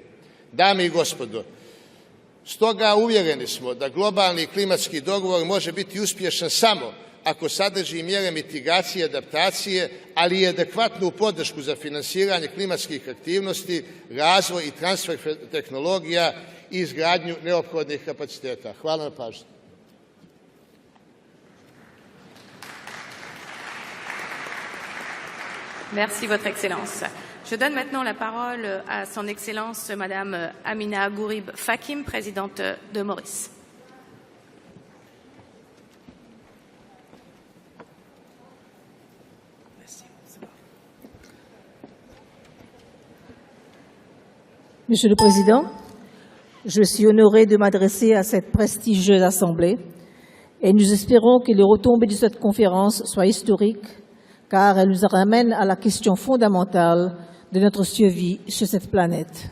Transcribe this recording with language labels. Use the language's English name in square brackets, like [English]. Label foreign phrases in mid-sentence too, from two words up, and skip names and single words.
[Serbian] Dame i gospodo, stoga uvjereni smo da globalni klimatski dogovor može biti uspješan samo ako sadrži mjere mitigacije i adaptacije, ali i adekvatnu podršku za finansiranje klimatskih aktivnosti, razvoj i transfer tehnologija i izgradnju neophodnih kapaciteta. Hvala na pažnji. [French] Merci, Votre Excellence. Je donne maintenant la parole à Son Excellence Madame Amina Gourib Fakim, présidente de Maurice. Monsieur le Président, je suis honorée de m'adresser à cette prestigieuse Assemblée et nous espérons que les retombées de cette conférence soient historiques car elle nous ramène à la question fondamentale de notre survie sur cette planète.